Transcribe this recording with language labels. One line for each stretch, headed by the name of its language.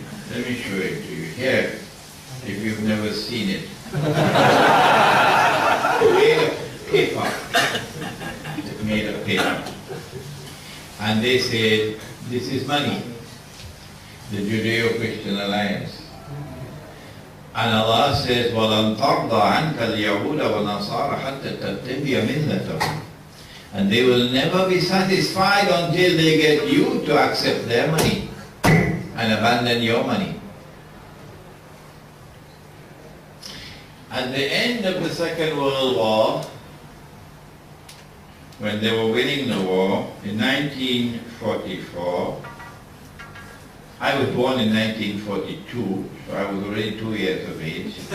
English: Let me show it to you. Here, if you've never seen it. Made of paper. Made of paper. And they said, this is money. The Judeo-Christian alliance. And Allah says,
Arabic: وَلَنْ تَرْضَ عَنْكَ الْيَهُودَ وَالنَّصَارَ حَتَّى تَتَّبِعَ مِلَّتَهُمْ.
English: And they will never be satisfied until they get you to accept their money and abandon your money. At the end of the Second World War, when they were winning the war, in 1944, I was born in 1942, so I was already 2 years of age.